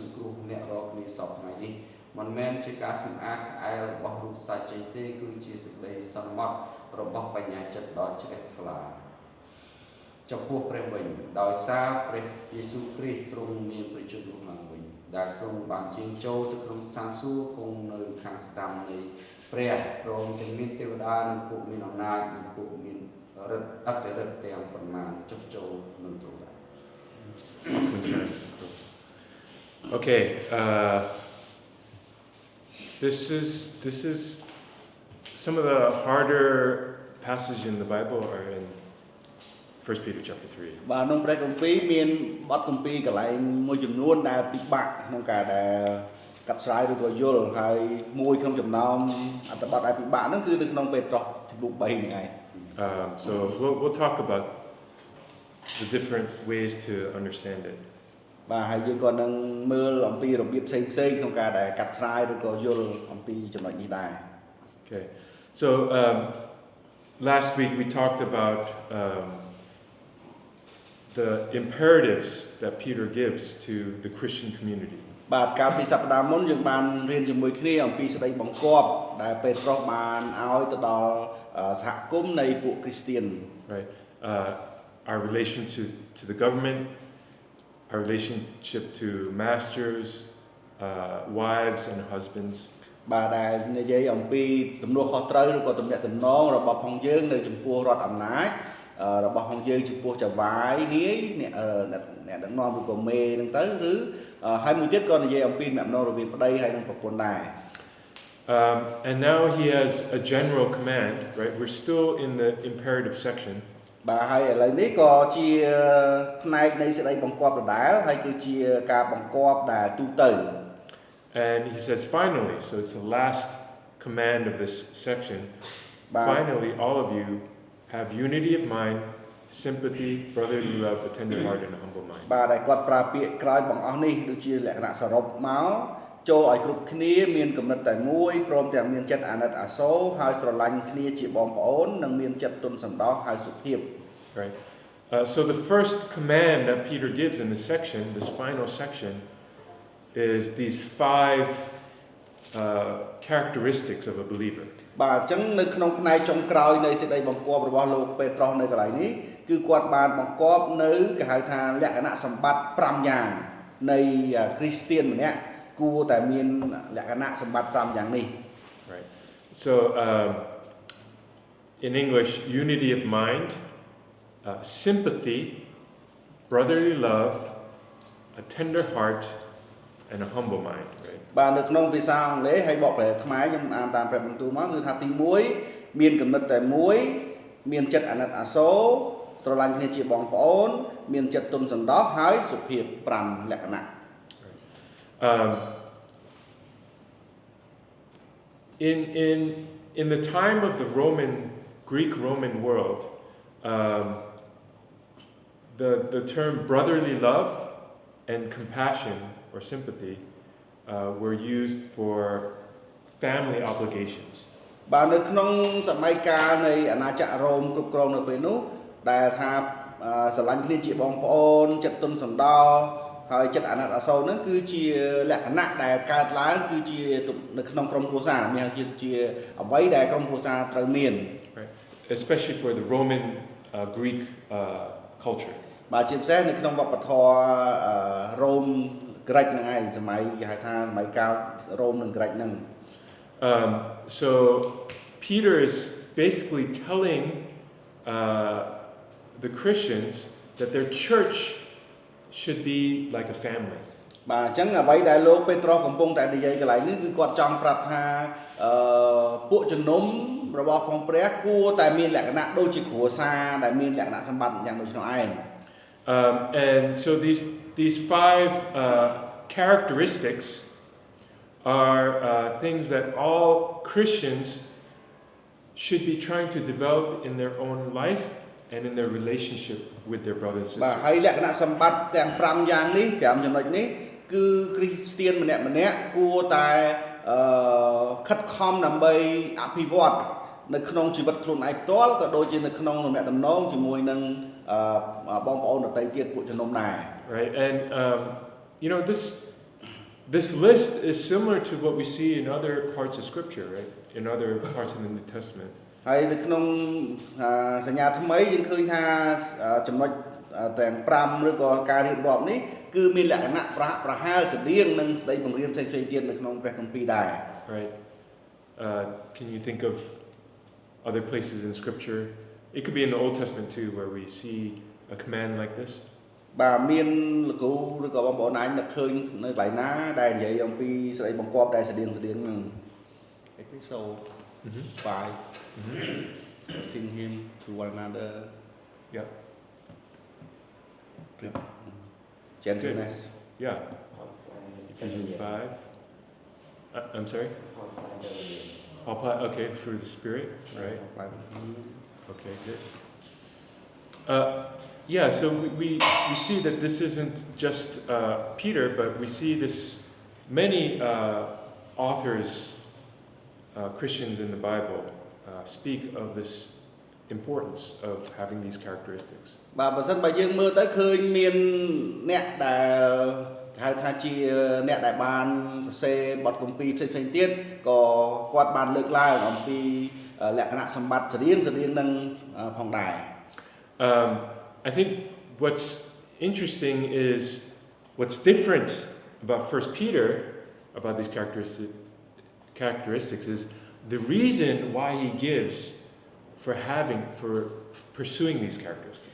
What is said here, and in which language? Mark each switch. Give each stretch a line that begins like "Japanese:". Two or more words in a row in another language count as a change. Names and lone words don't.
Khmer: ង្គ្រោះអ្នករាល់គ្នាសពថ្ងៃនេះមិនមែនជាការសម្អាតក្អែលរបស់រូបសាច់ចេញទេគឺជាសេចក្តីសន្មត់របស់បញ្ញាចិត្តដ៏ជ្រះថ្លាចំពោះព្រះវិញដោយសារព្រះយេស៊ូវគ្រីស្ទទ្រង់មានប្រជញ្ញរស់ឡើងវិញដែលទ្រង់បានជាងចូលទៅក្នុងស្ថានសួគ៌គង់នៅខាងស្ដាំនៃព្រះព្រមទាំងមានទេវតានិងពួកមានអំណាចនិងពួកមានរិទ្ធអតិរិទ្ធទាំងប៉ុន្មានចុះចូលនឹងទ្រង់ដែរ
English: Okay, this is some of the harder passages in the Bible are in 1 Peter chapter 3.
Khmer: បាទក្នុងព្រះគម្ពីរមានបទគម្ពីរកន្លែងមួយចំនួនដែលពិបាកក្នុងការដែលកាត់ស្រាយឬក៏យល់ហើយមួយក្នុងចំណោមអត្ថបទដែលពិបាកហ្នឹងគឺនៅក្នុងពេត្រុសជំពូក 3 ហ្នឹងឯង
English: So we'll talk about the different ways to understand it.
Khmer: បាទហើយយើងក៏នឹងមើលអំពីរបៀបផ្សេងៗក្នុងការដែលកាត់ស្រាយឬក៏យល់អំពីចំណុចនេះដែរ
English: Okay. So last week we talked about the imperatives that Peter gives to the Christian community.
Khmer: បាទកាលពីសប្តាហ៍មុនយើងបានរៀនជាមួយគ្នាអំពីសេចក្តីបង្គាប់ដែលពេត្រុសបានឲ្យទៅដល់សហគមន៍នៃពួកគ្រីស្ទាន
English: Right. Our relation to the government, our relationship to masters, wives and husbands.
Khmer: បាទដែលនិយាយអំពីទំនួលខុសត្រូវឬក៏ទំនាក់ទំនងរបស់ផងយើងនៅចំពោះរដ្ឋអំណាចរបស់ផងយើងចំពោះចៅហ្វាយនាយអ្នកដឹកនាំឬក៏មេហ្នឹងទៅឬហើយមួយទៀតក៏និយាយអំពីទំនាក់ទំនងរវាងប្តីហើយនិងប្រពន្ធដែរ
English: And now he has a general command, right? We're still in the imperative section.
Khmer: បាទហើយឥឡូវនេះក៏ជាផ្នែកនៃសេចក្តីបង្គាប់ដដែលហើយគឺជាការបង្គាប់ដែលទូទៅ
English: And he says finally, so it's the last command of this section. Finally, all of you have unity of mind, sympathy, brotherly love, a tender heart, and a humble mind.
Khmer: បាទដែលគាត់ប្រើពាក្យក្រោយបងអស់នេះដូចជាលក្ខណៈសរុបមកចូលឲ្យគ្រប់គ្នាមានគំនិតតែមួយព្រមទាំងមានចិត្តអាណិតអាសូរហើយស្រឡាញ់គ្នាជាបងប្អូននិងមានចិត្តទន់សន្តោសហើយសុភាព
English: Right. So the first command that Peter gives in this section, this final section, is these 5 characteristics of a believer.
Khmer: បាទអញ្ចឹងនៅក្នុងផ្នែកចុងក្រោយនៃសេចក្តីបង្គាប់របស់លោកពេត្រុសនៅកន្លែងនេះគឺគាត់បានបង្គាប់នៅគេហៅថាលក្ខណៈសម្បត្តិ5យ៉ាងនៃគ្រីស្ទានម្នាក់គួរតែមានលក្ខណៈសម្បត្តិ5យ៉ាងនេះ
English: Right. So in English, unity of mind, sympathy, brotherly love, a tender heart, and a humble mind. Right.
Khmer: បាទនៅក្នុងភាសាអង់គ្លេសហើយបកប្រែខ្មែរខ្ញុំអានតាមព្រះបន្ទូលមកគឺថាទី1មានគំនិតតែមួយមានចិត្តអាណិតអាសូរស្រឡាញ់គ្នាជាបងប្អូនមានចិត្តទន់សន្តោសហើយសុភាព5លក្ខណៈ
English: In the time of the Greek Roman world, the term brotherly love and compassion or sympathy were used for family obligations.
Khmer: បាទនៅក្នុងសម័យកាលនៃអាណាចក្ររ៉ូមគ្រប់គ្រងនៅពេលនោះដែលថាស្រឡាញ់គ្នាជាបងប្អូនចិត្តទន់សន្តោសហើយចិត្តអាណិតអាសូរហ្នឹងគឺជាលក្ខណៈដែលកើតឡើងគឺជានៅក្នុងក្រុមគ្រួសារមានជាអ្វីដែលក្រុមគ្រួសារត្រូវមាន
English: Right. Especially for the Roman Greek culture.
Khmer: បាទជាពិសេសនៅក្នុងវប្បធម៌រ៉ូមក្រិចហ្នឹងឯងសម័យគេហៅថាសម័យកាលរ៉ូមនិងក្រិចហ្នឹង
English: So Peter is basically telling the Christians that their church should be like a family.
Khmer: បាទអញ្ចឹងអ្វីដែលលោកពេត្រុសកំពុងតែនិយាយកន្លែងនេះគឺគាត់ចង់ប្រាប់ថាពួកជំនុំរបស់ផងព្រះគួរតែមានលក្ខណៈដូចជាគ្រួសារដែលមានលក្ខណៈសម្បត្តិយ៉ាងដូចនោះឯង
English: And so these 5 characteristics are things that all Christians should be trying to develop in their own life and in their relationship with their brothers and
Khmer: បាទ
English: sisters.
Khmer: ហើយលក្ខណៈសម្បត្តិទាំង5យ៉ាងនេះ5ចំណុចនេះគឺគ្រីស្ទានម្នាក់គួរតែខិតខំដើម្បីអភិវឌ្ឍនៅក្នុងជីវិតខ្លួនឯងផ្ទាល់ក៏ដូចជានៅក្នុងទំនាក់ទំនងជាមួយនឹងបងប្អូនដទៃទៀតពួកជំនុំដែរ
English: Right, and you know this list is similar to what we see in other parts of Scripture, right? In other parts of the New Testament.
Khmer: ហើយនៅក្នុងសញ្ញាថ្មីយើងឃើញថាចំណុចទាំង5ឬក៏ការរៀបរាប់នេះគឺមានលក្ខណៈប្រហែលស្តៀងនឹងស្ដីបង្រៀនផ្សេងៗទៀតនៅក្នុងព្រះគម្ពីរដែរ
English: Right. Can you think of other places in Scripture? It could be in the Old Testament too, where we see a command like this.
Khmer: បាទមានលោកគ្រូឬក៏បងប្អូនឯងនឹកឃើញនៅកន្លែងណាដែលនិយាយអំពីស្ដីបង្គាប់ដែលស្តៀងនឹង
English: Episode 5 sing him to one another. Yeah. Yeah. Gentleness. Yeah. Ephesians 5. I'm sorry? Okay, through the Spirit, right? Okay, good. Yeah, so we see that this isn't just Peter, but we see this many authors, Christians in the Bible, speak of this importance of having these characteristics.
Khmer: បើសិនបើយើងមើលទៅឃើញមានអ្នកដែលហៅថាជាអ្នកដែលបានសរសេរបទគម្ពីរផ្សេងៗទៀតក៏គាត់បានលើកឡើងអំពីលក្ខណៈសម្បត្តិស្រៀងនឹងផងដែរ
English: I think what's interesting is what's different about 1 Peter about these characteristics is the reason why he gives for pursuing these characteristics.